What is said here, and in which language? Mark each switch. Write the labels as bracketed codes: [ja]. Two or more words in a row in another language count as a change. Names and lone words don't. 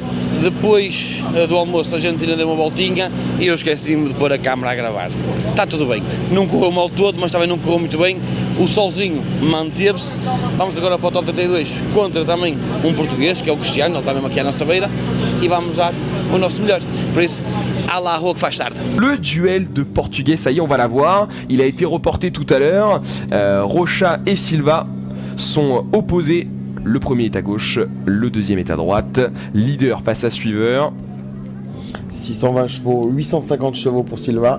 [pt] Depois do almoço a gente ainda deu uma voltinha e eu esqueci-me de pôr a câmera a gravar. Está tudo bem. Não correu mal todo, mas também não correu muito bem. O solzinho manteve-se. Vamos agora para o top 32 contra também um português, que é o Cristiano, ele está mesmo aqui à nossa beira, e vamos dar o nosso melhor. Por isso, à la rua que faz tarde. [fr] Le duel de portugais, ça y est, on va la voir. Il a été reporté tout à l'heure. Rocha et Silva sont opposés. Le premier est à gauche, le deuxième est à droite. Leader face à suiveur. 620 chevaux, 850 chevaux pour Silva.